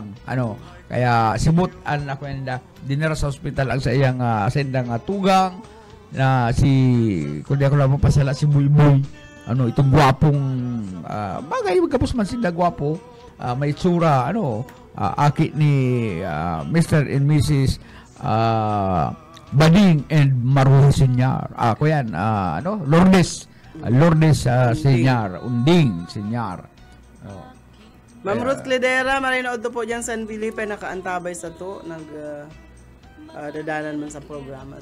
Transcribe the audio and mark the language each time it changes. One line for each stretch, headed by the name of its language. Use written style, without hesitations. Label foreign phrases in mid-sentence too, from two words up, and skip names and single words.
Bikol: Kaya sibut, ako yan dinara sa hospital ang sa iyang sendang tugang, na kundi ako lang pasala si Buyboy. Itong gwapong bagay magkapos man sila gwapo, may itsura aki ni Mr. and Mrs. Bading and Maruha Senior. Ako yan, Lourdes Lourdes Senyar, Unding Senyar. Oh. Ma'am Ruth Cledera, marinood to po dyan San Felipe, nakaantabay sa to, dadanan man sa programa.